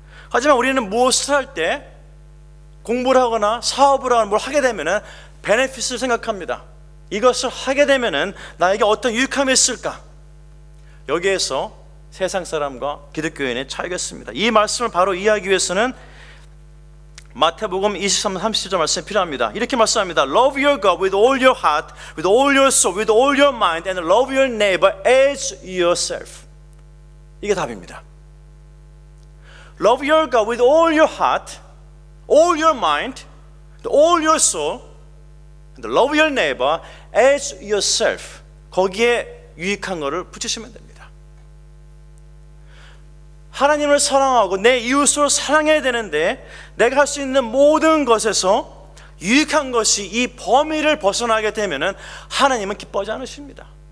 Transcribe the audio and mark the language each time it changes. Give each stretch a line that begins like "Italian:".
Korean: 하지만 우리는 무엇을 할 때 공부를 하거나 사업을 하거나 뭘 하게 되면 베네핏을 생각합니다. 이것을 하게 되면 나에게 어떤 유익함이 있을까? 여기에서 세상 사람과 기독교인의 차이가 있습니다. 이 말씀을 바로 이해하기 위해서는 마태복음 23장 30절 말씀이 필요합니다. 이렇게 말씀합니다.
English: Love your God with all your heart, with all your soul, with all your mind, and love your neighbor as yourself.
Korean: 이게 답입니다.
English: Love your God with all your heart, all your mind, all your soul, and love your neighbor as yourself.
Korean: 거기에 유익한 것을 붙이시면 됩니다. 하나님을 사랑하고 내 이웃을 사랑해야 되는데 내가 할 수 있는 모든 것에서 유익한 것이 이 범위를 벗어나게 되면 하나님은 기뻐하지 않으십니다.